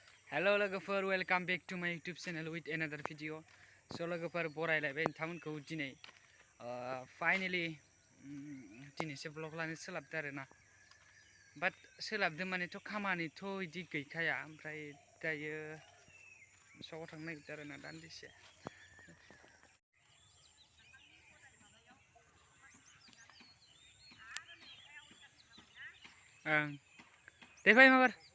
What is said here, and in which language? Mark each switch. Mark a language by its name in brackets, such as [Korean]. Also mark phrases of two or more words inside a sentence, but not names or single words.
[English] Hello logoफोर, welcome back to my YouTube channel with another video. [Bodo] So [English] logofor [Bodo] बरायलायबाय नोंथांमोनखौ दिनै finally दिनैसो vlog लानो सोलाबदों आरोना. [English] But [Bodo] सोलाबदों मानेथ' खामानिथ' इदि गैखाया, ओमफ्राय दायो सगाव थांनो नागिरदों आरोना दान्दिसे. दे फै माबार.